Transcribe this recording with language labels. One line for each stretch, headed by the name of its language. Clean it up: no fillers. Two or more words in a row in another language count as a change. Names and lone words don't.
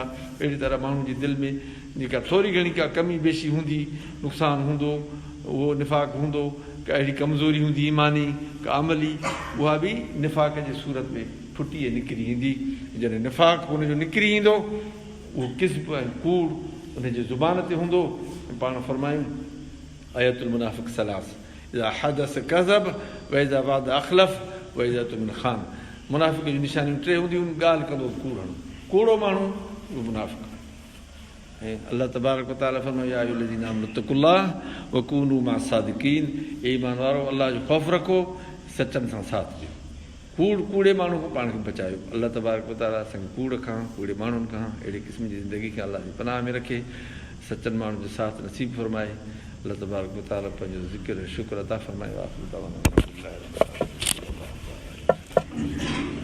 Sindhi: अहिड़ी तरह माण्हू जी दिलि में जेका थोरी घणी का कमी बेशी हूंदी, नुक़सानु हूंदो, उहो निफ़ाक़ हूंदो, का अहिड़ी कमज़ोरी हूंदी ईमानी का अमली, उहा बि निफ़ाक़ जे सूरत में फुटी ऐं निकिरी ईंदी। जॾहिं निफ़ाक़ हुनजो निकिरी ईंदो, उहो किज़्ब ऐं कूड़ उनजे ज़ुबान ते हूंदो। पाण फरमायूं
Arabic: آية المنافق ثلاث, إذا حدث كذب وإذا وعد أخلف وإذا اؤتمن خان.
Sindhi: मुनाफ़िक़ जूं निशानियूं टे हूंदियूं, ॻाल्हि कंदो कूड़णो, कूड़ो माण्हू उहो मुनाफ़िक़।
Arabic: ऐं الله تبارك وتعالى फरमायो, يا أيها الذين آمنوا اتقوا الله وكونوا مع الصادقين.
Sindhi: ए ईमान वारो, अलाह जो ख़ौफ़ रखो, सचनि सां साथ ॾियो। कूड़े माण्हू खां पाण खे बचायो। अलाह
Arabic: تبارك وتعالى
Sindhi: असांखे कूड़ खां, कूड़े माण्हुनि खां, अहिड़े क़िस्म जी ज़िंदगी खे अलाह जी पनाह में रखे, सचनि माण्हुनि जो साथ नसीब फरमाए। अलाह
Arabic: تبارك وتعالى
Sindhi: पंहिंजो ज़िक्र शुक्र अता फरमाए।